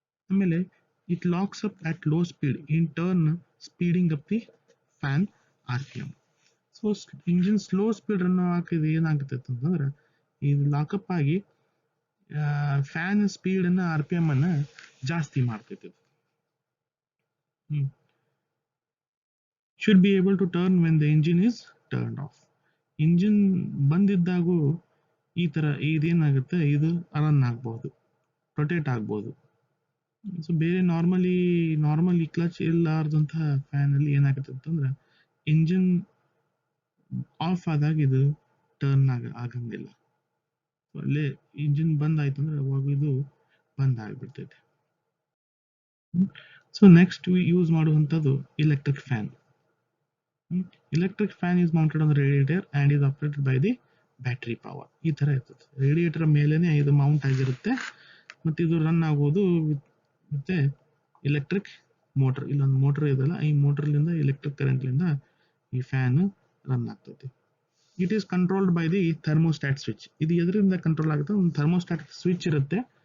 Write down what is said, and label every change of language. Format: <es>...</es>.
<kn>ಆಮೇಲೆ</kn> <en>It locks up at low speed, in turn speeding up the fan RPM.</en> <kn>So engine slow speed run ಹಾಕಿದ್ರೆ ಏನಾಗುತ್ತೆ ಅಂತಂದ್ರೆ ಇದು lockup ಆಗಿ fan ಸ್ಪೀಡನ್ನು RPM ಅನ್ನು ಜಾಸ್ತಿ ಮಾಡ್ತೈತಿ.</kn> <en>Should be able to turn when the engine is turned off.</en> <kn>Engine ಬಂದಿದ್ದಾಗೂ ಈ ಥರ ಇದೇನಾಗುತ್ತೆ, ಇದು ರನ್ ಆಗ್ಬೋದು, ರೊಟೇಟ್ ಆಗ್ಬೋದು. ಸೊ ಬೇರೆ ನಾರ್ಮಲಿ ಕ್ಲಚ್ ಇಲ್ಲಾರ್ದಂತಹ ಫ್ಯಾನಲ್ಲಿ ಏನಾಗುತ್ತೆ ಅಂತಂದ್ರೆ ಇಂಜಿನ್ ಆಫ್ ಆದಾಗ ಇದು ಟರ್ನ್ ಆಗಂಗಿಲ್ಲ. ಸೊ ಅಲ್ಲೇ ಇಂಜಿನ್ ಬಂದ್ ಆಯ್ತು ಅಂದ್ರೆ ಅವಾಗ ಇದು ಬಂದ್ ಆಗಿಬಿಡ್ತೈತೆ. ಸೊ ನೆಕ್ಸ್ಟ್ ಯೂಸ್ ಮಾಡುವಂಥದ್ದು electric fan.</kn> <en>Electric fan is mounted on the radiator and is operated by the battery power.</en> <kn>ಈ ತರ ಇರ್ತದೆ, ರೇಡಿಯೇಟರ್ ಮೇಲೇನೆ ಇದು ಮೌಂಟ್ ಆಗಿರುತ್ತೆ ಮತ್ತೆ ಇದು ರನ್ ಆಗೋದು ಮತ್ತೆ ಎಲೆಕ್ಟ್ರಿಕ್ ಮೋಟರ್. ಇಲ್ಲೊಂದು ಮೋಟರ್ ಇದೆಲ್ಲ, ಈ ಮೋಟರ್ಲಿಂದ ಎಲೆಕ್ಟ್ರಿಕ್ ಕರೆಂಟ್ಲಿಂದ ಈ ಫ್ಯಾನ್ ರನ್ ಆಗ್ತೈತಿ.</kn> <en>It is controlled by the thermostat switch.</en> <kn>ಇದು ಎದರಿಂದ ಕಂಟ್ರೋಲ್ ಆಗುತ್ತೆ, ಒಂದು ಥರ್ಮೋಸ್ಟಾಟ್ ಸ್ವಿಚ್ ಇರುತ್ತೆ.</kn>